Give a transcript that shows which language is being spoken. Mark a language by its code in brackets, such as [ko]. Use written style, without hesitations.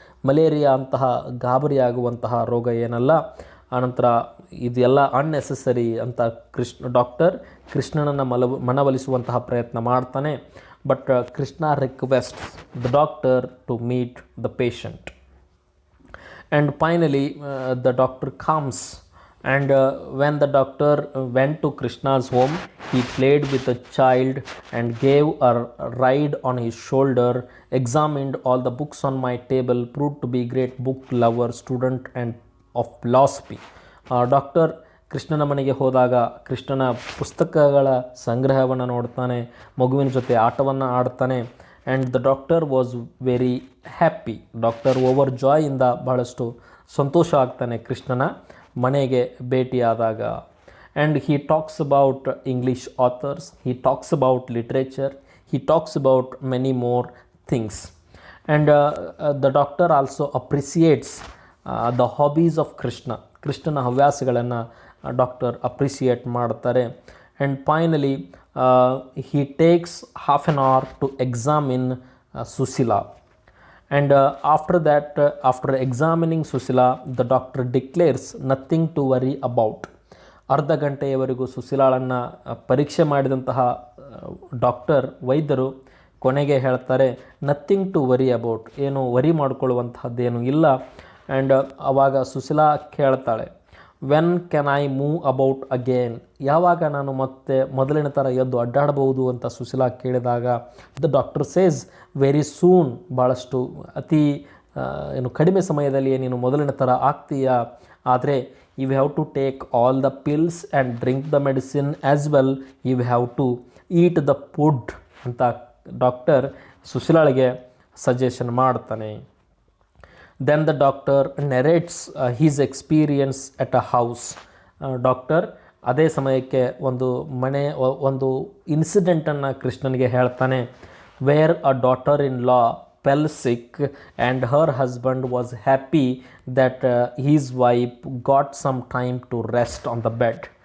[kn] Malaria ಅಂತಹ ಗಾಬರಿಯಾಗುವಂತಹ ರೋಗ ಏನಲ್ಲ, ಆನಂತರ ಇದೆಲ್ಲ ಅನ್ನೆಸೆಸರಿ ಅಂತ ಡಾಕ್ಟರ್ ಕೃಷ್ಣನನ್ನು ಮನವೊಲಿಸುವಂತಹ ಪ್ರಯತ್ನ ಮಾಡ್ತಾನೆ. [en] But Krishna request the doctor to meet the patient. And finally, the doctor comes, and when the doctor went to Krishna's home, he played with the child and gave a ride on his shoulder, examined all the books on my table, proved to be great book lover, student and of philosophy. [kn] Doctor ಕೃಷ್ಣನ ಮನೆಗೆ ಹೋದಾಗ ಕೃಷ್ಣನ ಪುಸ್ತಕಗಳ ಸಂಗ್ರಹವನ್ನು ನೋಡ್ತಾನೆ, ಮಗುವಿನ ಜೊತೆ ಆಟವನ್ನು ಆಡ್ತಾನೆ. [en] And the doctor was very happy. [kn] Doctor over ಜಾಯಿಂದ ಬಹಳಷ್ಟು ಸಂತೋಷ ಆಗ್ತಾನೆ ಕೃಷ್ಣನ ಮನೆಗೆ ಭೇಟಿಯಾದಾಗ. [en] And he talks about English authors, he talks about literature, he talks about many more things. And the doctor also appreciates the hobbies of Krishna. [kn] ಕೃಷ್ಣನ ಹವ್ಯಾಸಗಳನ್ನು doctor appreciate ಮಾಡ್ತಾರೆ. [en] And finally he takes half an hour to examine Susila. And after that, after examining Susila, the doctor declares nothing to worry about. [kn] ಅರ್ಧ ಗಂಟೆಯವರೆಗೂ ಸುಶೀಲಾಳನ್ನು ಪರೀಕ್ಷೆ ಮಾಡಿದಂತಹ doctor ವೈದ್ಯರು ಕೊನೆಗೆ ಹೇಳ್ತಾರೆ [en] nothing to worry about, [kn] ಏನು worry ಮಾಡಿಕೊಳ್ಳುವಂತಹದ್ದೇನು ಇಲ್ಲ. [en] and [kn] ಆವಾಗ ಸುಶೀಲಾ ಕೇಳ್ತಾಳೆ [en] when can I move about again, [kn] ಯಾವಾಗ ನಾನು ಮತ್ತೆ ಮೊದಲಿನ ಥರ ಎದ್ದು ಅಡ್ಡಾಡಬಹುದು ಅಂತ ಸುಶೀಲಾ ಕೇಳಿದಾಗ [en] the doctor says very soon, [kn] ಭಾಳಷ್ಟು ಅತಿ ಕಡಿಮೆ ಸಮಯದಲ್ಲಿ ನೀನು ಮೊದಲಿನ ಥರ ಆಗ್ತೀಯಾ, ಆದರೆ [en] you have to take all the pills and drink the medicine as well, you have to eat the food [kn] ಅಂತ ಡಾಕ್ಟರ್ ಸುಶೀಲಾಳಿಗೆ ಸಜೆಷನ್ ಮಾಡ್ತಾನೆ. [en] Then the doctor narrates his experience at a house. [kn] Doctor ಅದೇ ಸಮಯಕ್ಕೆ ಒಂದು ಇನ್ಸಿಡೆಂಟನ್ನು ಕೃಷ್ಣನಿಗೆ ಹೇಳ್ತಾನೆ. [en] Where a daughter in law fell sick and her husband was happy that his wife got some time to rest on the bed.